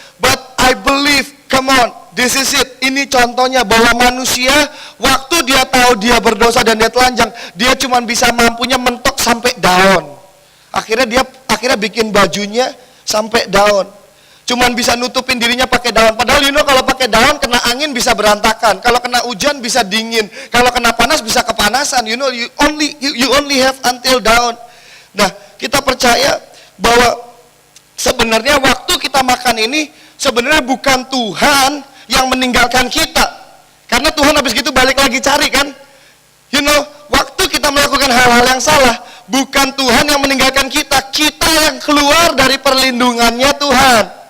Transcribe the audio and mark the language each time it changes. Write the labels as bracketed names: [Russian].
[English] But I believe, come on, this is it. [Indonesian] Ini contohnya bahwa manusia, waktu dia tahu dia berdosa dan dia telanjang, dia cuma bisa mampunya mentok sampai daun. Akhirnya bikin bajunya sampai daun. Cuman bisa nutupin dirinya pakai daun. Padahal kalau pakai daun kena angin bisa berantakan. Kalau kena hujan bisa dingin. Kalau kena panas bisa kepanasan. [English] You only have until daun. [Indonesian] Nah, kita percaya bahwa sebenarnya waktu kita makan ini sebenarnya bukan Tuhan yang meninggalkan kita. Karena Tuhan habis gitu balik lagi cari kan. Waktu kita melakukan hal-hal yang salah, bukan Tuhan yang meninggalkan kita, kita yang keluar dari perlindungannya Tuhan.